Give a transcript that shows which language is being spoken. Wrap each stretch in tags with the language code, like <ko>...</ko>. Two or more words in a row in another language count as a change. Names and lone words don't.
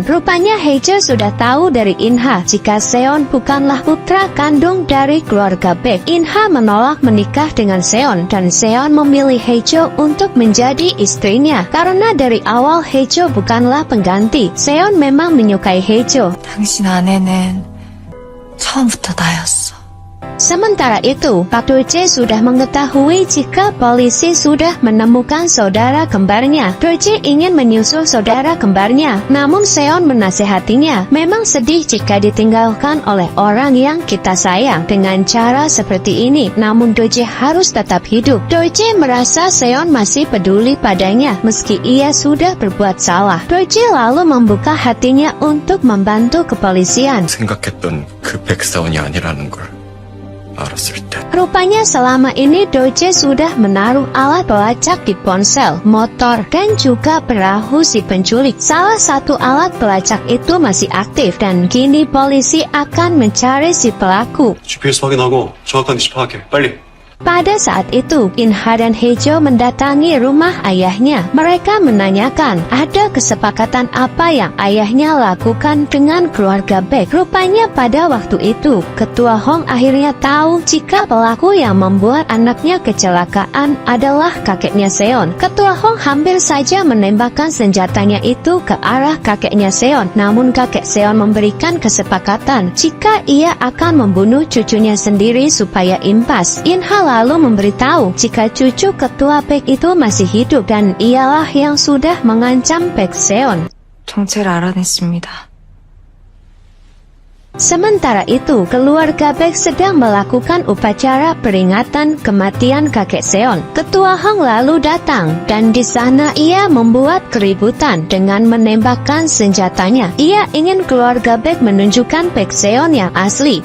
<id>Rupanya Haejo sudah tahu dari Inha jika Seon bukanlah putra kandung dari keluarga Baek. Inha menolak menikah dengan Seon dan Seon memilih Haejo untuk menjadi istrinya. Karena dari awal Haejo bukanlah pengganti. Seon memang menyukai Haejo.</id> <ko>당신 아내는 처음부터 나였어.</ko> <id>Sementara itu, Pak Doje sudah mengetahui jika polisi sudah menemukan saudara kembarnya. Doje ingin menyusul saudara kembarnya, namun Seon menasehatinya. Memang sedih jika ditinggalkan oleh orang yang kita sayang dengan cara seperti ini, namun Doje harus tetap hidup. Doje merasa Seon masih peduli padanya meski ia sudah berbuat salah. Doje lalu membuka hatinya untuk membantu kepolisian.</id> <ko>생각했던 그 백사원이 아니라는 걸 알았을 때.</ko> <id>Rupanya selama ini Doje sudah menaruh alat pelacak di ponsel, motor, dan juga perahu si penculik. Salah satu alat pelacak itu masih aktif dan kini polisi akan mencari si pelaku.</id> <ko>GPS 확인하고 정확한 위치 파악해. 빨리.</ko> <id>Pada saat itu, Inha dan Haejo mendatangi rumah ayahnya. Mereka menanyakan ada kesepakatan apa yang ayahnya lakukan dengan keluarga Baek. Rupanya pada waktu itu, Ketua Hong akhirnya tahu jika pelaku yang membuat anaknya kecelakaan adalah kakeknya Seon. Ketua Hong hampir saja menembakkan senjatanya itu ke arah kakeknya Seon. Namun kakek Seon memberikan kesepakatan jika ia akan membunuh cucunya sendiri supaya impas. Inha lalu memberitahu jika cucu ketua Baek itu masih hidup dan ialah yang sudah mengancam Baek Seon.</id> <ko>정체를 알아냈습니다.</ko> <id>Sementara itu, keluarga Baek sedang melakukan upacara peringatan kematian kakek Seon. Ketua Hong lalu datang, dan di sana ia membuat keributan dengan menembakkan senjatanya. Ia ingin keluarga Baek menunjukkan Baek Seon yang asli.</id>